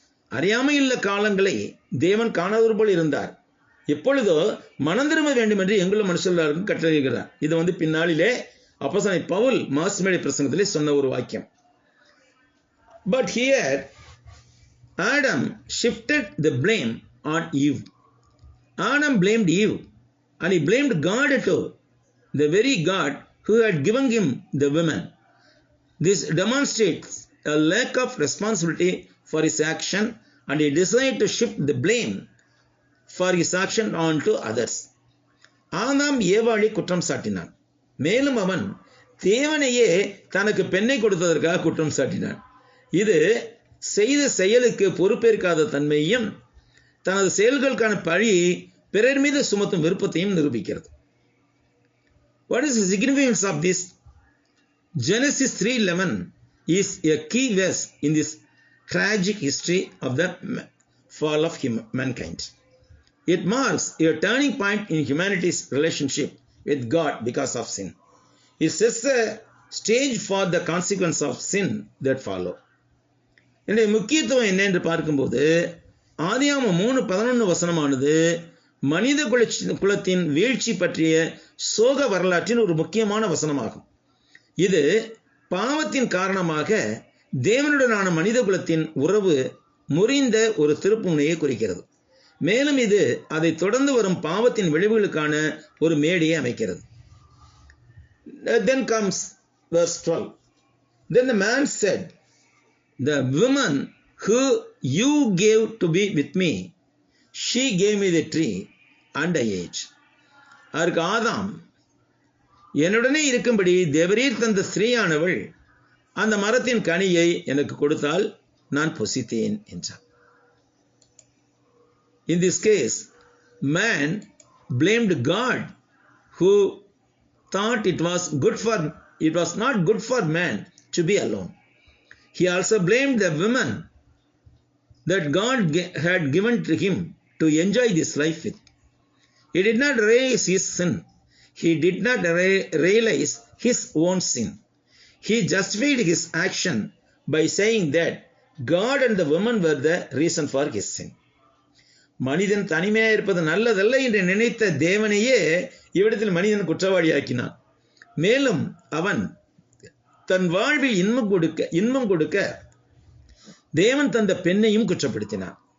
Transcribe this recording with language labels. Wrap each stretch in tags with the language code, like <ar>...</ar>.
<ta>அறியாமையுள்ள காலங்களை தேவன் காணாதவர் போல் இருந்தார். எப்பொழுதோ மனம் திரும்ப வேண்டும் என்று எங்களும் மனுஷர்களுக்கும் கட்டளையிடுகிறார். இது பின்னாளிலே அப்போஸ்தலனாகிய பவுல் மாஸ்மேடை பிரசங்கத்திலே சொன்ன ஒரு வாக்கியம்.</ta> <en>But here Adam shifted the blame on Eve. Adam blamed Eve and he blamed God too, the very God who had given him the woman. This demonstrates a lack of responsibility for his action and he decided to shift the blame for his action on to others.</en> <ta>ஆதாம் ஏவாளை குற்றம் சாட்டினான். மேலும் அவன் தேவனையே தனக்கு பெண்ணை கொடுத்ததற்காக குற்றம் சாட்டினான். இது செய்த செயலுக்கு பொறுப்பேற்காத தன்மையையும் தனது செயல்களுக்கான பழியை பிறர் மீது சுமத்தும் விருப்பத்தையும் நிரூபிக்கிறது.</ta> <en>What is the significance of this? Genesis 3:11 is a key verse in this tragic history of the fall of mankind. It marks a turning point in humanity's relationship with God because of sin. It sets the stage for the consequence of sin that follow.</en> <ta>இந்த முக்கியத்துவம் என்ன என்று பார்க்கும்போது ஆதியாகமம் 3:11 மனித குலத்தின் வீழ்ச்சி பற்றிய சோக வரலாற்றின் ஒரு முக்கியமான வசனமாகும். இது பாவத்தின் காரணமாக தேவனுடனான மனித குலத்தின் உறவு முறிந்த ஒரு திருப்புமுனையை குறிக்கிறது. மேலும் இது அதை தொடர்ந்து வரும் பாவத்தின் விளைவுகளுக்கான ஒரு மேடையை அமைக்கிறது.</ta> <en>Then comes verse 12. Then the man said, the woman who you gave to be with me, she gave me the tree and I ate.</en> <ta>அதற்கு ஆதாம், என்னுடனே இருக்கும்படி தேவரீர் தந்த ஸ்திரீயானவள் அந்த மரத்தின் கனியை எனக்கு கொடுத்தால் நான் புசித்தேன் என்றார்.</ta> <en>In this case, man blamed God who thought it was not good for man to be alone. He also blamed the woman that God had given to him to enjoy this life with. He did not realize his sin. He did not realize his own sin. He justified his action by saying that God and the woman were the reason for his sin.</en> <ta>மனிதன் தனிமையாக இருப்பது நல்லதல்ல என்று நினைத்த தேவனையே இவ்விடத்தில் மனிதன் குற்றவாளியாக்கினான். மேலும் அவன் தன் வாழ்வில் இன்பம் கொடுக்க தேவன் தந்த பெண்ணையும் குற்றப்படுத்தினான்.</ta>